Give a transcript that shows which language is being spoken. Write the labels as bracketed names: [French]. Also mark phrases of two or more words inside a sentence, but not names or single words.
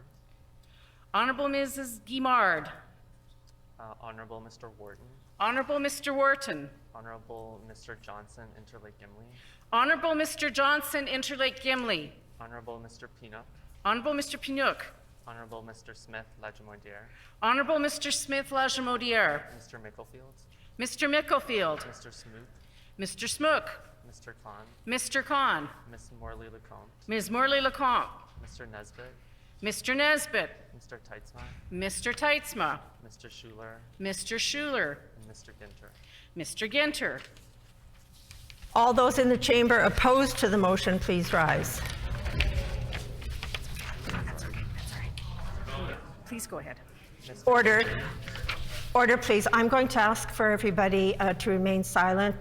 [English] Honorable Mrs. Guimard, Honorable Mr. Wharton, Honorable Mr. Wharton, Honorable Mr. Johnson Interlake Gimli, Honorable Mr. Johnson Interlake Gimli, Honorable Mr. Pinnock, Honorable Mr. Pinnock, Honorable Mr. Smith Lajimodiere, Honorable Mr. Smith Lajimodiere, Mr. Micklefield, Mr. Micklefield, Mr. Smoot, Mr. Smook, Mr. Khan, Mr. Khan, Ms. Morley Lecomte, Ms. Morley Lecomte, Mr. Nesbitt, Mr. Nesbitt, Mr. Teitzma, Mr. Teitzma, Mr. Schuler, Mr. Schuler, and Mr. Ginter. Mr. Ginter. All those in the chamber opposed to the motion, please rise. Please go ahead. Order. Order, please. I'm going to ask for everybody to remain silent.